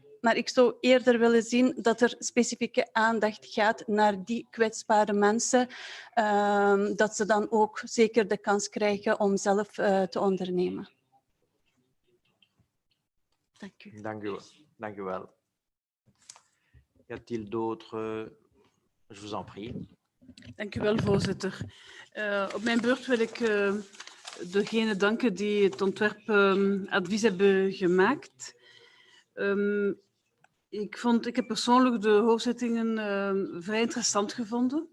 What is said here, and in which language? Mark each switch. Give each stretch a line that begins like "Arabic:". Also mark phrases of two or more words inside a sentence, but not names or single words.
Dutch: Maar ik zou eerder willen zien dat er specifieke aandacht gaat naar die kwetsbare mensen, dat ze dan ook zeker de kans krijgen om zelf te ondernemen. Dank u. Dank u wel.
French: Y a-t-il d'autres? Je vous en prie.
Dutch: Dank u wel, voorzitter. Op mijn beurt wil ik degene danken die het ontwerpadvies hebben gemaakt. Ik heb persoonlijk de hoorzittingen vrij interessant gevonden.